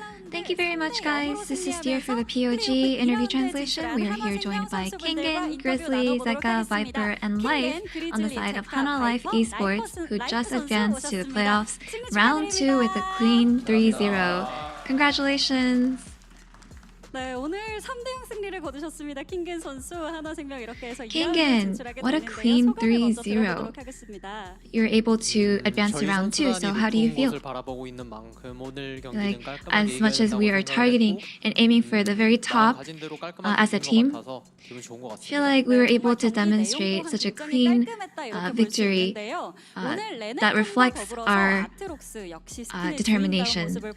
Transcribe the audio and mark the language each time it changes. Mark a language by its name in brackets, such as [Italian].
[English] Thank you very much, guys. This is Dear for the POG interview translation. We are here joined by Kingen, Grizzly, Zeka, Viper, and Life on the side of Hanwha Life Esports, who just advanced to the playoffs round 2 with a clean 3-0. Congratulations! [Korean] 네, 오늘 3대0 승리를 거두셨습니다. 킹겐 선수, 한화생명 이렇게 해서 [English] Kingen, what a clean 3-0. You're able to advance to round 2, so how do you feel? Like, as much as we are targeting and aiming for the very top as a team, I feel like we were able to demonstrate such a clean victory that reflects our determination.